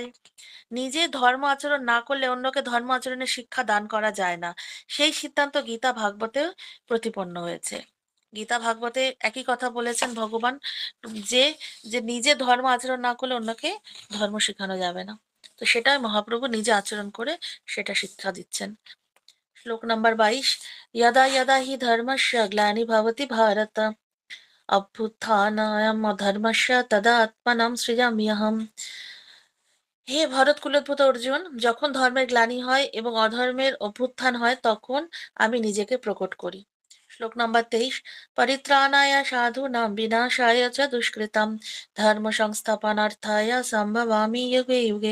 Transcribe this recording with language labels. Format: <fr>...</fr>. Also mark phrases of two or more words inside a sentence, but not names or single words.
<bn>নিজে ধর্ম আচরণ না করলে অন্যকে ধর্ম আচরণের শিক্ষা দান করা যায় না, সেই সিদ্ধান্ত গীতা ভাগবতেও প্রতিপন্ন হয়েছে। গীতা ভাগবতে একই কথা বলেছেন ভগবান, যে যে নিজে ধর্ম আচরণ না করলে অন্যকে ধর্ম শেখানো যাবে না। তো সেটাই মহাপ্রভু নিজে আচরণ করে সেটা শিক্ষা দিচ্ছেন। শ্লোক নাম্বার 22।</bn> <sa>यदा यदा हि धर्मस्य ग्लानिर्भवति भारत अभ्युत्थानाय धर्मस्य तदा आत्मानं सृजाम्यहम्।</sa> <bn>হে ভরত কুলোদ্ভূত অর্জুন, যখন ধর্মের গ্লানি হয় এবং অধর্মের অভ্যুত্থান হয় তখন আমি নিজেকে প্রকট করি। শ্লোক নাম্বার 23।</bn> <sa>পরিত্রাণায় সাধূনাং বিনাশায় চ দুষ্কৃতাম ধর্ম সংস্থাপনার্থায় সম্ভবামি যুগে যুগে।</sa>